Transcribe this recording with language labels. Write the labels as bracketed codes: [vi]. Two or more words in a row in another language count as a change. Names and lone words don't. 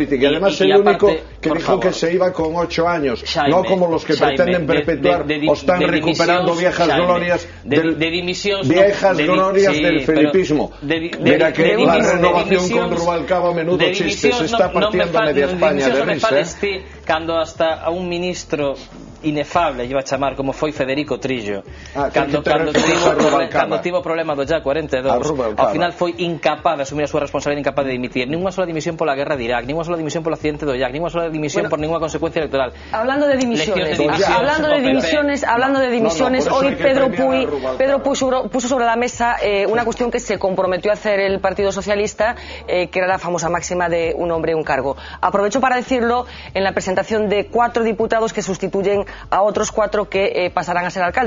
[es] Y además el único que dijo que se iba con 8 años, no como los que pretenden perpetuar o están recuperando viejas glorias del felipismo. Mira que la renovación con Rubalcaba, menudo chiste, se está partiendo media España de risa. [gl] Cando hasta a un ministro inefable, iba a chamar, como foi Federico Trillo, cando tivo o problema do JA 42, ao final foi incapaz de asumir a súa responsabilidade, incapaz de dimitir. [es] Ninguna sola dimisión [gl] pola guerra de Irak, [es] ninguna sola dimisión [gl] polo accidente do Irak, [es] ninguna sola dimisión por ninguna consecuencia electoral. Hablando de dimisiones, hoy Pedro Puy puso sobre la mesa una cuestión que se comprometió a hacer el Partido Socialista, que era la famosa máxima de un hombre, un cargo. Aprovecho para decirlo en la presentación de 4 diputados que sustituyen a otros 4 que pasarán a ser alcaldes.